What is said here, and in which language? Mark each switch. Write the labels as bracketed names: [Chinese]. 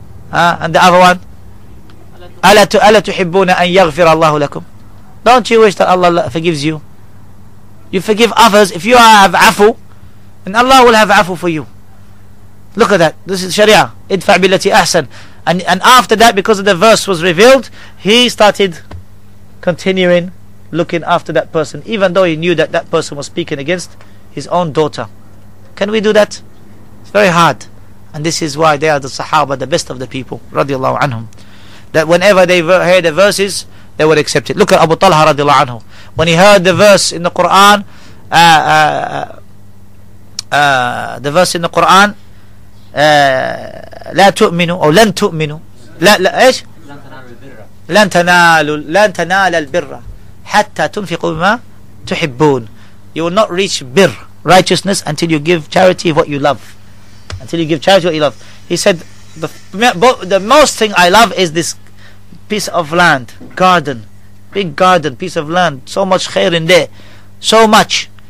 [English] And the other one, [Arabic] أَلَا تُحِبُّونَ أَن يَغْفِرَ اللَّهُ لَكُمْ. [English] Don't you wish that Allah forgives you? You forgive others. If you have afu, then Allah will have afu for you. Look at that. This is Sharia. Idfa' billati ahsan. And after that, because of the verse was revealed, he started continuing looking after that person, even though he knew that that person was speaking against his own daughter. Can we do that? It's very hard. And this is why they are the Sahaba, the best of the people, radiallahu anhum. That whenever they heard the verses, they would accept it. Look at Abu Talha radiallahu anhu. When he heard the verse in the Qur'an, [Arabic] the verse in the Qur'an, لا تؤمنوا أو لن تؤمنوا لا إيش لن تنال البر حتى تنفقوا بما تحبون. [English] You will not reach bir, righteousness, until you give charity of what you love. Until you give charity of what you love. He said, the most thing I love is this piece of land, garden, big garden, piece of land, so much khair in there, so much.